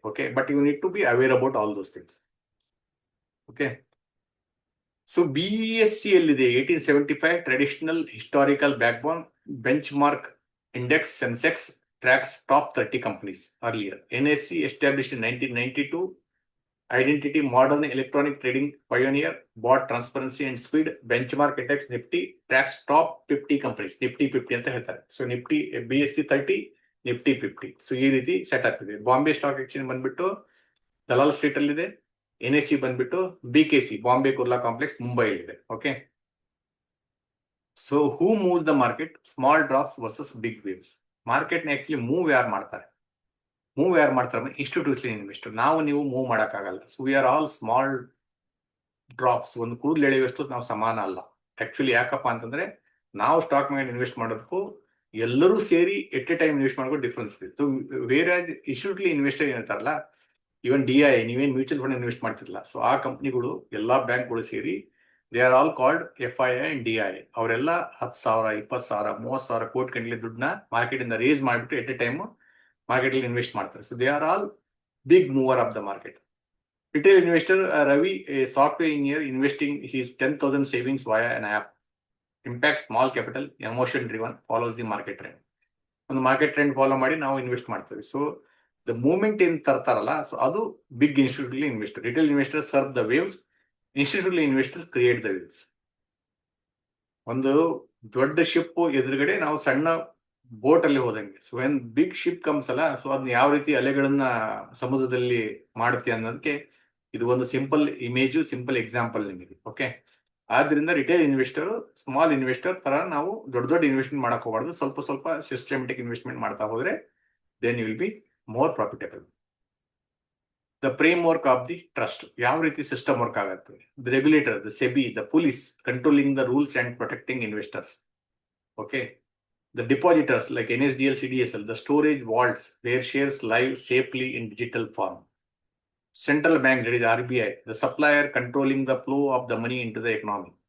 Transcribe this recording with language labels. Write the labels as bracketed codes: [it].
[en] Okay, but you need to be aware about all those things. Okay, [kn] so BSE ಎಲ್ಲಿದೆ? [en] 1875 traditional historical backbone benchmark index Sensex tracks top 30 companies earlier. NSE established in 1992 Identity, modern electronic trading pioneer, bought transparency and speed. Benchmark index Nifty tracks top 50 companies. [kn] Nifty 50 ಅಂತ ಹೇಳ್ತಾರೆ. So Nifty BSE 30, Nifty 50. So ಈ ರೀತಿ set ಆಗ್ತಿದೆ. Bombay stock exchange ಬಂದ್ಬಿಟ್ಟು ದಲಾಲ್ street ಅಲ್ಲಿ ಇದೆ. NSE ಬಂದ್ಬಿಟ್ಟು BKC, Bombay Kurla complex, ಮುಂಬೈಲಿದೆ. [en] Okay, so who moves the market? Small drops versus big waves. [kn] ಮಾರ್ಕೆಟ್ನ actually move ಯಾರು ಮಾಡ್ತಾರೆ ಇನ್ಸ್ಟಿಟ್ಯೂಷನಲ್ ಇನ್ವೆಸ್ಟರ್. ನೀವು ಮೂವ್ ಮಾಡೋಕ್ಕಾಗಲ್ಲ. [en] So we are all small drops. [kn] ಒಂದು ಕೂದಲು ಎಳೆಯುವಷ್ಟು ನಾವು ಸಮಾನ ಅಲ್ಲ ಆಕ್ಚುಲಿ. ಯಾಕಪ್ಪ ಅಂತಂದ್ರೆ ನಾವು ಸ್ಟಾಕ್ ಮಾರ್ಕೆಟ್ ಇನ್ವೆಸ್ಟ್ ಮಾಡೋದಕ್ಕೂ ಎಲ್ಲರೂ ಸೇರಿ ಎಟ್ ಎ ಟೈಮ್ ಇನ್ವೆಸ್ಟ್ ಮಾಡೋದು ಡಿಫ್ರೆನ್ಸ್ ಇದೆ. ಸೊ ಬೇರೆ ಇನ್ಸ್ಟಿಟ್ಯೂಷನಲ್ ಇನ್ವೆಸ್ಟರ್ ಏನಿರ್ತಾರಲ್ಲ, ಇವನ್ DI, ನೀವೇನು ಮ್ಯೂಚುವಲ್ ಫಂಡ್ ಇನ್ವೆಸ್ಟ್ ಮಾಡ್ತಿರಲ್ಲ, ಸೊ ಆ ಕಂಪ್ನಿಗಳು ಎಲ್ಲಾ ಬ್ಯಾಂಕ್ಗಳು ಸೇರಿ [en] They are all called FII and DI. [kn] ಅವರೆಲ್ಲ 10,000, 20,000, 30,000 ಕೋಟಿ ಗಂಟಲೆ ದುಡ್ಡನ್ನ ಮಾರ್ಕೆಟ್ ಇಂದ ರೇಸ್ ಮಾಡಿಬಿಟ್ಟು ಎಟ್ ಎ ಟೈಮ್ ಮಾರ್ಕೆಟ್ ಅಲ್ಲಿ ಇನ್ವೆಸ್ಟ್ ಮಾಡ್ತಾರೆ. [en] So they are all big mover of the market. Retail investor Ravi, a software engineer investing his 10,000 savings via an app. Impact small capital, emotion driven, follows the market trend. [kn] ಒಂದು market trend follow ಮಾಡಿ ನಾವು invest ಮಾಡ್ತೀವಿ. So the movement ಏನ್ ತರ್ತಾರಲ್ಲ, so ಅದು big institutional investor. [en] Retail investor serve the waves, institutional investors create the waves. [kn] ಒಂದು ದೊಡ್ಡ ship ಎದುರುಗಡೆ ನಾವು ಸಣ್ಣ ಬೋಟ್ ಅಲ್ಲಿ ಹೋದಂಗೆ. So when big ship comes ಅಲ್ಲ, ಸೊ ಅದನ್ನ ಯಾವ ರೀತಿ ಅಲೆಗಳನ್ನ ಸಮುದ್ರದಲ್ಲಿ ಮಾಡುತ್ತೆ ಅನ್ನೋದಕ್ಕೆ ಇದು ಒಂದು ಸಿಂಪಲ್ ಇಮೇಜು, ಸಿಂಪಲ್ ಎಕ್ಸಾಂಪಲ್ ನಿಮಗೆ. ಓಕೆ, ಆದ್ರಿಂದ ರಿಟೇಲ್ ಇನ್ವೆಸ್ಟರ್ ಸ್ಮಾಲ್ ಇನ್ವೆಸ್ಟರ್ ತರ ನಾವು ದೊಡ್ಡ ಇನ್ವೆಸ್ಟ್ಮೆಂಟ್ ಮಾಡಕ್ ಹೋಗ್ಬಾರ್ದು. ಸ್ವಲ್ಪ ಸ್ವಲ್ಪ ಸಿಸ್ಟಮೆಟಿಕ್ ಇನ್ವೆಸ್ಟ್ಮೆಂಟ್ ಮಾಡ್ತಾ ಹೋದ್ರೆ [en] Then you will be more profitable. The framework of the trust. [kn] ಯಾವ ರೀತಿ ಸಿಸ್ಟಮ್ ವರ್ಕ್ ಆಗುತ್ತೆ? [en] The regulator, the SEBI, the police controlling the rules and protecting investors. Okay, the depositors like NSDL, CDSL, the storage vaults, their shares live safely in digital form. Central bank, that is RBI, the supplier controlling the flow of the money into the economy.